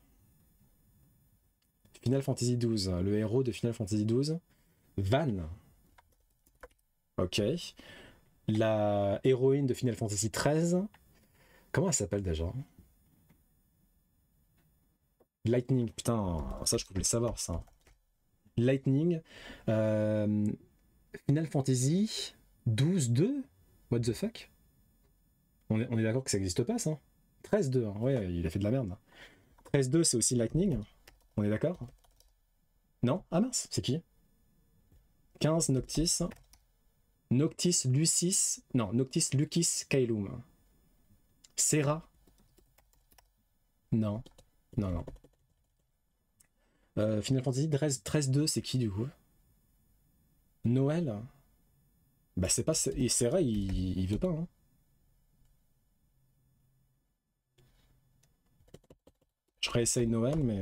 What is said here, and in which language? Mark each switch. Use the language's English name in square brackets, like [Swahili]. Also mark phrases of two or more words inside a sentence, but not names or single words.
[French] Final Fantasy XII. Le héros de Final Fantasy XII. Van. Ok. La héroïne de Final Fantasy XIII. Comment elle s'appelle déjà? Lightning. Putain, ça je pouvais le savoir ça. Lightning. Final Fantasy 12-2. [English] What the fuck? [French] On est d'accord que ça n'existe pas ça? 13-2. Hein. Ouais, il a fait de la merde. 13-2 c'est aussi Lightning. On est d'accord? Non? Ah mince, c'est qui? 15 Noctis. Noctis Lucis. Non, Noctis Lucis Caelum. Serra. Non. Non. Final Fantasy 13-2, c'est qui du coup? Noël? Bah c'est pas... Et Serra, il veut pas, hein. Je réessaye Noël, mais...